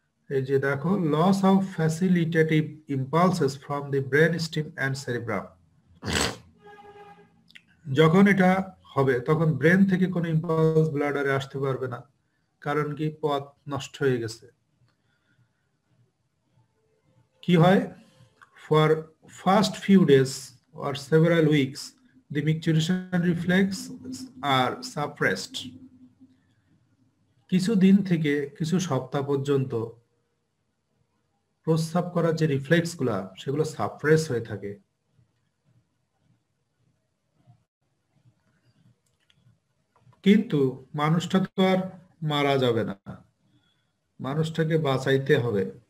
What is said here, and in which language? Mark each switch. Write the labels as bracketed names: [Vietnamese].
[Bangla] এই যে দেখো, [English] Loss of facilitative impulses from the brain stem and cerebrum. [Bangla] যখন এটা হবে তখন ব্রেন থেকে কোনো ইম্পালস ব্লাডারে আসতে পারবে না, কারণ কি, পথ নষ্ট হয়ে গেছে। কি হয়, [English] For first few days or several weeks the micturition reflex are suppressed. [Bangla] কিছু দিন থেকে কিছু সপ্তাহ পর্যন্ত প্রস্রাব করার যে রিফ্লেক্স গুলা সেগুলো সাপ্রেস হয়ে থাকে। কিন্তু মানুষটা তো আর মারা যাবে না, মানুষটাকে বাঁচাইতে হবে।